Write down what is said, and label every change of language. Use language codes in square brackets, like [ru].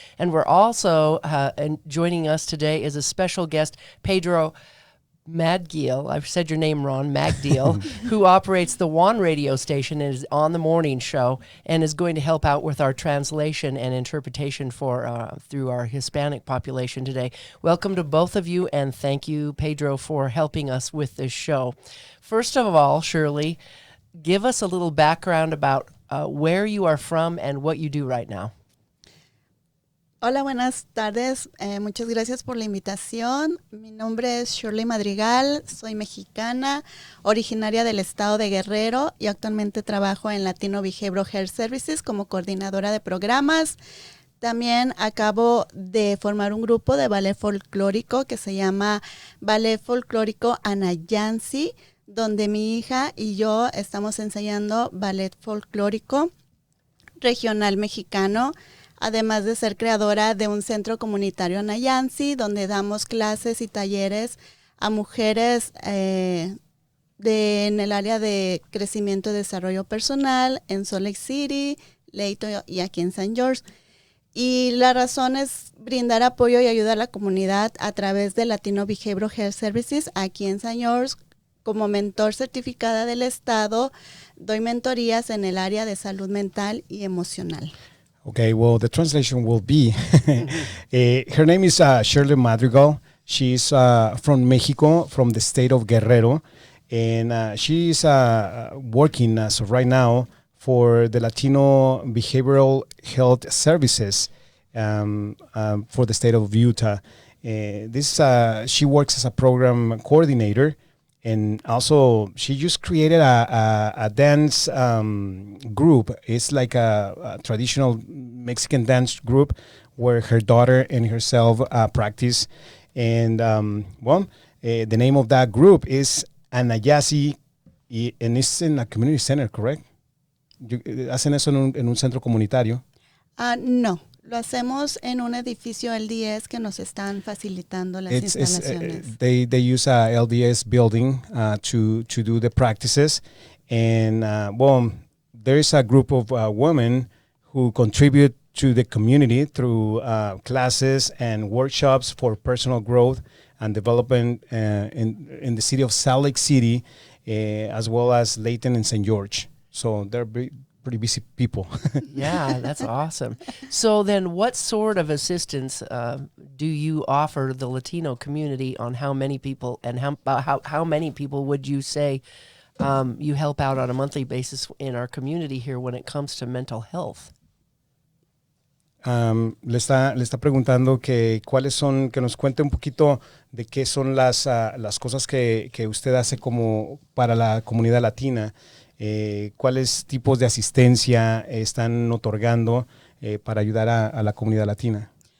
[en] And we're also, joining us today is a special guest, Pedro Magdiel, I've said your name wrong, Magdiel, who operates the One radio station and is on the morning show and is going to help out with our translation and interpretation for through our Hispanic population today. Welcome to both of you, and thank you, Pedro, for helping us with this show. First of all, Shirley, give us a little background about where you are from and what you do right now. [es] Hola, buenas tardes. Muchas gracias por la invitación. Mi nombre es Shirley Madrigal, soy mexicana, originaria del estado de Guerrero y actualmente trabajo en Latino Behavioral Health Services como coordinadora de programas. También acabo de formar un grupo de ballet folclórico que se llama Ballet Folclórico Anayansi, donde mi hija y yo estamos enseñando ballet folclórico regional mexicano, además de ser creadora de un centro comunitario Anayansi, donde damos clases y talleres a mujeres en el área de crecimiento y desarrollo personal en Salt Lake City, Latino y aquí en St. George. Y la razón es brindar apoyo y ayuda a la comunidad a través de Latino Behavioral Health Services aquí en St. George. Como mentor certificada del Estado, doy mentorías en el área de salud mental y emocional. [en] Okay, well, the translation will be, her name is Shirley Madrigal. She's from Mexico, from the state of Guerrero, and she's working as of right now for the Latino Behavioral Health Services for the state of Utah. She works as a program coordinator. And also, she just created a dance group. It's like a traditional Mexican dance group where her daughter and herself practice. And, the name of that group is Anayasi, and it's in a community center, correct? [es] ¿Hacen eso en un centro comunitario? No. Lo hacemos en un edificio LDS que nos están facilitando las instalaciones. [en] They use a LDS building to do the practices. And, there is a group of women who contribute to the community through classes and workshops for personal growth and development in the city of Salt Lake City, as well as Layton and St. George. So they're pretty busy people. Yeah, that's awesome. So then what sort of assistance do you offer the Latino community on how many people and how many people would you say you help out on a monthly basis in our community here when it comes to mental health? [es] Le está preguntando que nos cuente un poquito de qué son las cosas que usted hace como para la comunidad latina. ¿Cuáles tipos de asistencia están otorgando para ayudar a la comunidad latina?